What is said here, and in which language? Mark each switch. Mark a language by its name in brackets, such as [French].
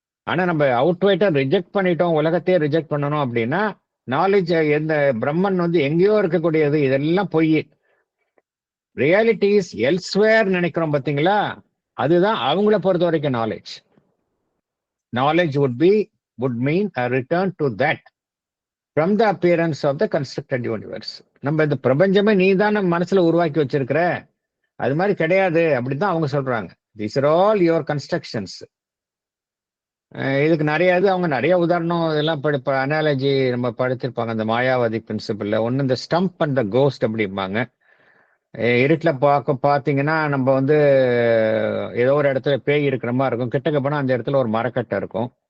[Tamil] ஆனா நம்ம அவுட்வைட்டா ரிஜெக்ட் பண்ணிட்டோம், உலகத்தையே ரிஜெக்ட் பண்ணணும் அப்படின்னா, நாலேஜ் எந்த பிரம்மன் வந்து எங்கேயோ இருக்கக்கூடியது, இதெல்லாம் பொய். [English] reality is elsewhere [Tamil] நினைக்கிறோம் பாத்தீங்களா, அதுதான் அவங்கள பொறுத்த வரைக்கும் knowledge. [English] Knowledge would mean a return to that from the appearance of the constructed universe. [Tamil] நம்ம இந்த பிரபஞ்சமே நீ தான் நம்ம மனசுல உருவாக்கி வச்சிருக்கிற, அது மாதிரி கிடையாது அப்படிதான் அவங்க சொல்றாங்க. [English] These are all your constructions. [Tamil] இதுக்கு அவங்க நிறைய உதாரணம் இதெல்லாம் அனாலஜி நம்ம படிச்சிருப்பாங்க. அந்த மாயாவாதி பிரின்சிபிள்ல ஒன்னு இந்த ஸ்டம்ப் அண்ட் த கோஸ்ட் அப்படிம்பாங்க. இருட்டில் பார்த்தீங்கன்னா நம்ம வந்து ஏதோ ஒரு இடத்துல பேய் இருக்கிற மாதிரி இருக்கும், கிட்டக்க போனால் அந்த இடத்துல ஒரு மரக்கட்டை இருக்கும்.